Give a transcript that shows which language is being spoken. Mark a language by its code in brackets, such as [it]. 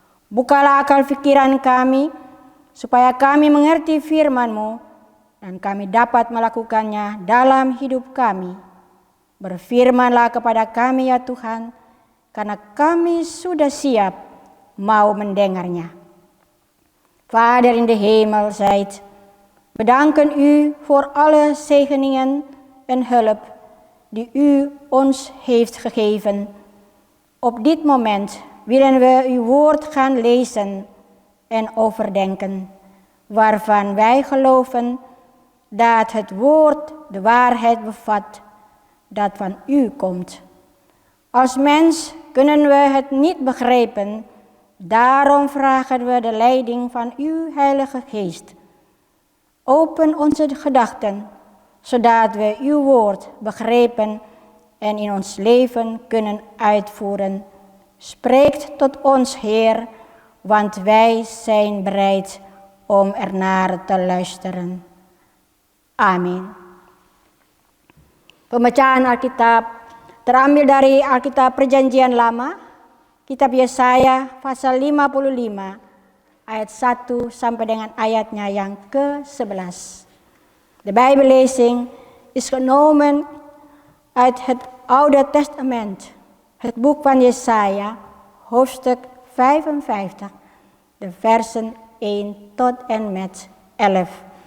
[id] Bukalah akal pikiran kami supaya kami mengerti firman-Mu dan kami dapat melakukannya dalam hidup kami. Berfirmanlah kepada kami ya Tuhan, karena kami sudah siap mau mendengarnya. [nl] Vader in de hemel zijt, bedanken u voor alle zegeningen en hulp die u ons heeft gegeven. Op dit moment willen we uw woord gaan lezen en overdenken, waarvan wij geloven dat het woord de waarheid bevat dat van u komt. Als mens kunnen we het niet begrijpen, daarom vragen we de leiding van uw Heilige Geest. Open onze gedachten, zodat we uw woord begrijpen en in ons leven kunnen uitvoeren. Spreekt tot ons, Heer, want wij zijn bereid om ernaar te luisteren. [id] Amin. Pembacaan Alkitab terambil dari Alkitab Perjanjian Lama, Kitab Yesaya pasal 55 ayat 1 sampai dengan ayatnya yang ke-11. [nl] De Bijbellezing is genomen uit het Oude Testament, het boek van Jesaja, hoofdstuk 55, de versen 1 tot en met 11.